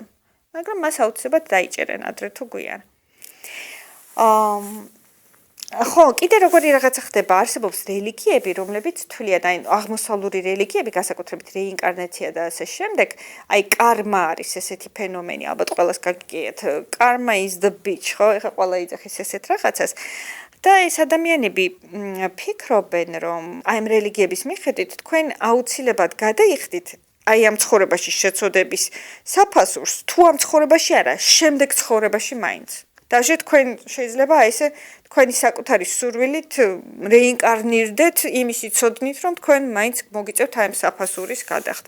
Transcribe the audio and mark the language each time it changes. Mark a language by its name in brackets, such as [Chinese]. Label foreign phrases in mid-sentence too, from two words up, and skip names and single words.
[Georgian] მაგრამ მას აუცილებლად დაიჭერენ ადრე თუ გვიან. ხო, კიდე როგორი რაღაცა ხდება, არსებობს რელიგიები, რომლებიც თვლიან, აი აღმოსავლური რელიგიები, განსაკუთრებით რეინკარნაცია და ასე შემდეგ, აი კარმა არის ესეთი ფენომენი, ალბათ ყველას გაგიგიათ, [English] karma is the bitch, [Georgian] ხო, ეხლა ყველა იძახის ესეთ რაღაცას. და ეს ადამიანები ფიქრობენ, რომ აი ამ რელიგიების მიხედვით თქვენ აუცილებლად გადაიხდით აი ამ ცხოვრებაში შეცოდების საფასურს, თუ ამ ცხოვრებაში არა, შემდეგ ცხოვრებაში მაინც. даже თქვენ შეიძლება აი ესე თქვენი საკუთარი სურვილით რეინკარნირდეთ იმის იცოდნით, რომ თქვენ მაინც მოგიწევთ აი ამ საფასურის გადახდა.